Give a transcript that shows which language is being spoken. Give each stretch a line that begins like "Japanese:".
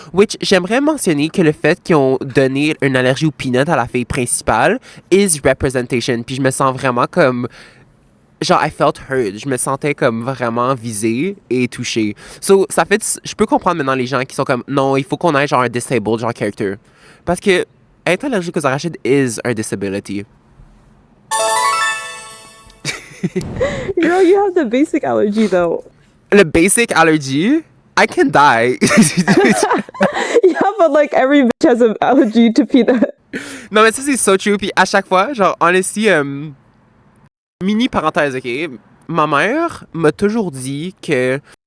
French: Which, j'aimerais mentionner que le fait qu'ils ont donné une allergie aux peanuts à la fille principale
English: is representation.
French: Puis je me sens vraiment comme... Genre,
English: I felt heard.
French: Je me sentais comme vraiment visée et touchée. So, ça fait... Je peux comprendre maintenant les gens qui sont comme... Non, il faut qu'on ait genre un disabled genre character. Parce que... Être allergique aux arachides
English: is a disability. Girl, you have the basic allergy though. Le basic allergy? I can die. Yeah, but like every bitch has an allergy to peanut.
French: Non, mais ça, c'est so true. Puis à chaque fois, genre, honestly, mini parenthèse, OK? Ma mère m'a toujours dit que